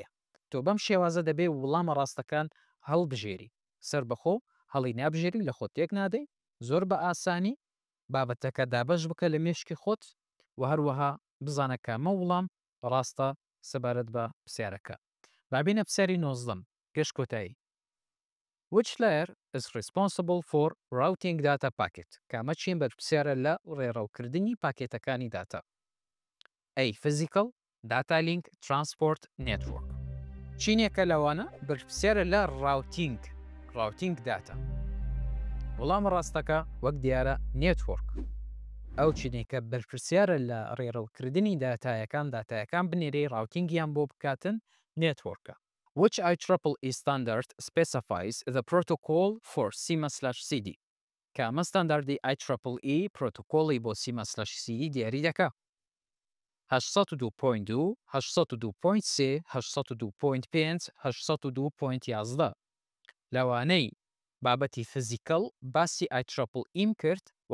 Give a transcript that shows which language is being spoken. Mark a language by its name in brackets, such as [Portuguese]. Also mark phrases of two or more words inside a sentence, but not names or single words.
[Central Kurdish] تۆ بەم شێوازە دەبێ وەڵامە ڕاستەکان هەڵبژێری. سەر بەخۆ هەڵی نابژێری لە خۆت تێک نادەی، زۆر بە ئاسانی بابەتەکە دابەش بکە لە مێشکی خۆت و هەروەها بزانە کامە وڵام ڕاستە سەبارەت بە پرسیارەکە. بابینە پرسیاری 19 گەشت کۆتایی. [English] Which layer is responsible for routing data packet؟ [Central Kurdish] کامە چین بەرپرسیارە لە ڕێڕەوکردنی پاکێتەکانی داتا؟ [English] A. Physical, Data Link, Transport, Network. [Central Kurdish] چینێکە لەوانە بەرپرسیارە لە routing [English] routing data [Central Kurdish] وەڵامە ڕاستەکە وەک دیارە نێتوۆرک ئەو چینەی کە بەرپرسیارە لە ڕێڕەوکردنی داتایەکان بنێرەی ڕاوتینگیان بۆ بکاتن نێتوۆرکە. [English] Which IEEE standard specifies the protocol for CIMA/CD [Central Kurdish] کە ئەمە ستانداردی IEEE پرۆتۆکۆڵی بۆ CIMA/CD دیاری دەکات. 802.2 802.3 802.5 802.11 لەوانەی بابەتی فزیکەڵ باسی IEEE کرد و